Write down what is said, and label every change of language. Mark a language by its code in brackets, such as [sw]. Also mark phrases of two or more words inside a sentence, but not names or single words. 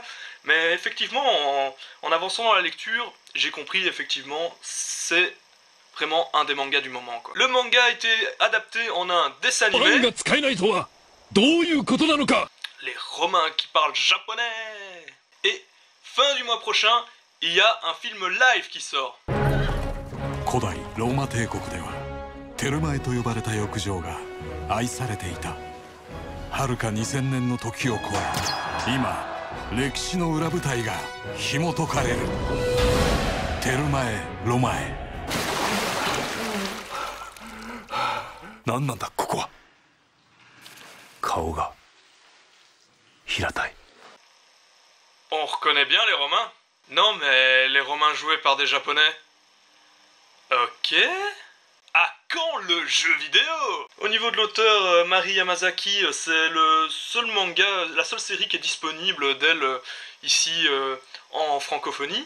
[fr] Mais effectivement, en avançant dans la lecture, j'ai compris, effectivement, c'est vraiment un des mangas du moment, quoi. Le manga a été adapté en un dessin animé. Les Romains qui parlent japonais. Et fin du mois prochain, il y a un film live qui sort. [ja] 古代ローマ帝国ではテルマエと呼ばれた浴場が愛されていた。遥か2000年の時を超え、今歴史の裏舞台が紐解かれる。テルマエロマエ。何なんだここは。顔が平たい。 [fr] On reconnaît bien les Romains? Non, mais les Romains joués par des Japonais. Ok. À quand le jeu vidéo? Au niveau de l'auteur, Mari Yamazaki, c'est le seul manga, la seule série qui est disponible d'elle ici en francophonie.